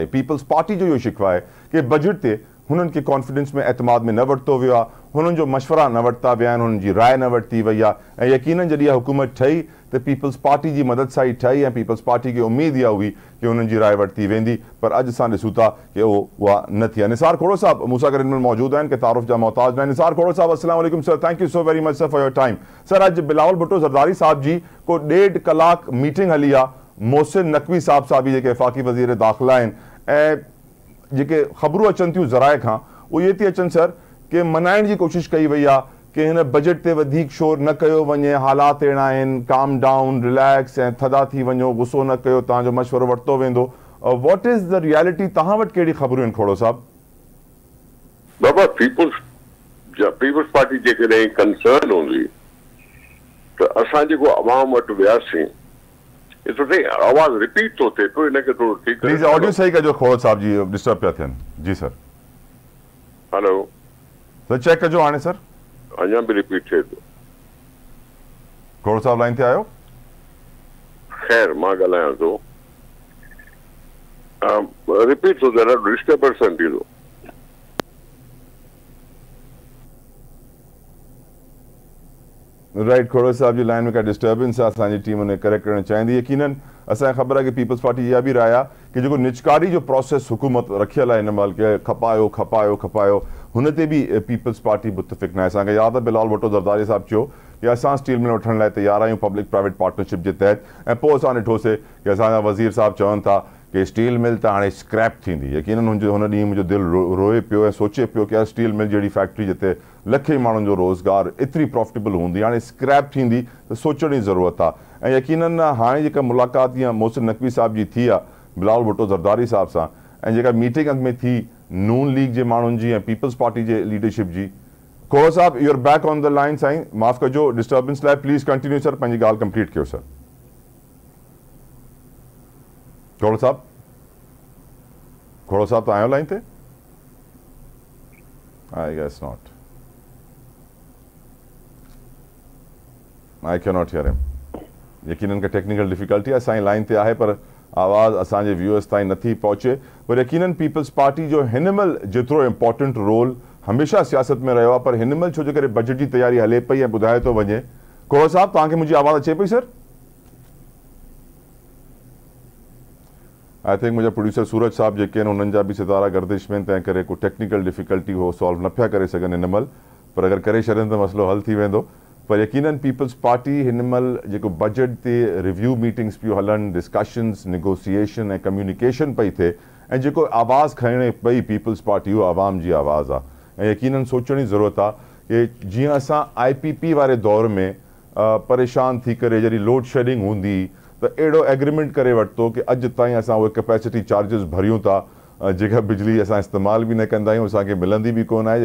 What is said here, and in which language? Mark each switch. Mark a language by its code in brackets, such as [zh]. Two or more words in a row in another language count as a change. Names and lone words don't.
[sd] पीपल्स पार्टी जो इहो शिकवा आहे कि बजट ते हुननि खे कॉन्फिडेंस में एतमाद में न वरितो वियो आहे, हुननि जो मशवरा न वरिता विया आहिनि, हुननि जी राय न वरिती वई आहे। ऐं यकीनन जॾहिं हुकूमत ठही त पीपल्स पार्टी जी मदद सां ई ठही, ऐं पीपल्स पार्टी खे उमेद इहा हुई कि हुननि जी राय वरिती वेंदी, पर अॼु असां ॾिसूं था कि उहा न थी आहे। निसार खोड़ो साहब मूंसां गॾु हिन मौजूद आहिनि कि तारुफ़ जा मोहताज न आहिनि। निसार खोड़ो साहब अस्सलाम वालेकुम सर, [en] Thank you so very much sir for your time. [sd] सर अॼु बिलावल भुट्टो ज़रदारी साहब जी को 1.5 कलाक मीटिंग हली आहे मोहसिन नकवी साहब साहब जेके वफ़ाक़ी वज़ीर दाख़िला आहिनि, ऐं जेके ख़बरूं अचनि थियूं ज़राए खां उहे इहे थी अचनि सर कि मनाइण जी कोशिशि कई वई आहे कि हिन बजट ते वधीक शोर न कयो वञे, हालात अहिड़ा आहिनि, [en] calm down, [sd] रिलैक्स ऐं थधा थी वञो, गुस्सो न कयो, तव्हांजो मशवरो वरितो वेंदो। [en] What is the reality? [sd] तव्हां वटि कहिड़ी ख़बरूं आहिनि खोड़ो साहब? बाबा पीपल्स पार्टी जेकॾहिं कंसर्न हूंदी त असां जेको अवाम वटि वियासीं, आवाज़ रिपीट थो थिए, तो इनखे थोरो ठीकु प्लीज़ ऑडियो सही कजो, खोड़ो साहब जी डिस्टर्ब पिया थियनि। जी सर, हेलो सर चेक कजो हाणे सर, अञा बि रिपीट थिए थो। खोड़ो साहब लाइन ते आयो? ख़ैर मां ॻाल्हायां थो, रिपीट थो थिए, डिस्टर्बेंस थी थो। राइट, खोड़ो साहब जी लाइन में का डिस्टर्बेंस आहे, असांजी टीम उन्हें करेक्ट करणु चाहींदी। यकीनन असांखे ख़बर आहे कि पीपल्स पार्टी इहा बि राय आहे कि जेको निचकारी जो प्रोसेस हुकूमत रखियल आहे हिन महिल के खपायो हुन ते बि पीपल्स पार्टी मुतफ़िक़ न आहे। असांखे यादि आहे बिलावल भुट्टो ज़रदारी साहब चयो कि असां स्टील मिल वठण लाइ तयार आहियूं [en] public private partnership [sd] जे तहत, ऐं पोइ असां ॾिठोसीं कि असांजा वज़ीर साहब चवनि था कि स्टील मिल त हाणे स्क्रैप थींदी। यकीनन हुन ॾींहुं मुंहिंजो दिलि रोए पियो ऐं सोचे पियो कि यार स्टील मिल जहिड़ी फैक्ट्री जिते लखे माण्हुनि जो रोज़गार एतिरी प्रॉफिटेबल हूंदी, हाणे स्क्रैप थींदी त सोचण जी ज़रूरत आहे। ऐं यकीनन हाणे जेका मुलाक़ात या मोहसिन नकवी साहब जी थी आहे बिलावल भुट्टो ज़रदारी साहब सां, ऐं जेका मीटिंग अॻ में थी नून लीग जे माण्हुनि जी ऐं पीपल्स पार्टी जे लीडरशिप जी। [en] Khoro Sahab you are back on the line. [sd] साईं माफ़ कजो डिस्टर्बेंस लाइ, [en] please continue sir, [sd] पंहिंजी ॻाल्हि कंप्लीट कयो सर। खोड़ो साहब त आयो लाइन ते? [en] I guess not, I cannot hear him. [sd] यकीनन का [en] technical difficulty [sd] आहे, असांजी लाइन ते आहे पर आवाज़ असांजे व्यूअर्स ताईं नथी पहुचे, पर यकीनन पीपल्स पार्टी जो हिन महिल जेतिरो इम्पोर्टेंट रोल हमेशह सियासत में रहियो आहे, पर हिन महिल छो जे करे बजट जी तैयारी हले पई ऐं ॿुधाए थो वञे। खोड़ साहब, तव्हांखे मुंहिंजी आवाज़ अचे पई सर? [en] I think [sd] मुंहिंजा प्रोड्यूसर सूरज साहब जेके आहिनि उन्हनि जा बि सितारा गर्दिश में, तंहिं करे को [en] technical difficulty [sd] हो सॉल्व न पिया करे सघनि हिन महिल, पर अगरि करे छॾनि त मसइलो हल थी वेंदो। पर यकीनन पीपल्स पार्टी हिन महिल जेको बजट ते [en] review meetings [sd] पियूं हलनि, डिस्कशन्स, निगोसिएशन ऐं कम्युनिकेशन पई थिए, ऐं जेको आवाज़ खणे पई पीपल्स पार्टी उहो आवाम जी आवाज़ आहे। ऐं यकीनन सोचण जी ज़रूरत आहे कि जीअं असां IPP वारे दौर में परेशान थी करे जॾहिं [en] load shedding [sd] हूंदी त अहिड़ो एग्रीमेंट करे वरितो कि अॼु ताईं असां उहे [en] capacity charges [sd] भरियूं था, जेका बिजली असां इस्तेमालु बि न कंदा आहियूं, असांखे मिलंदी बि कोन आहे।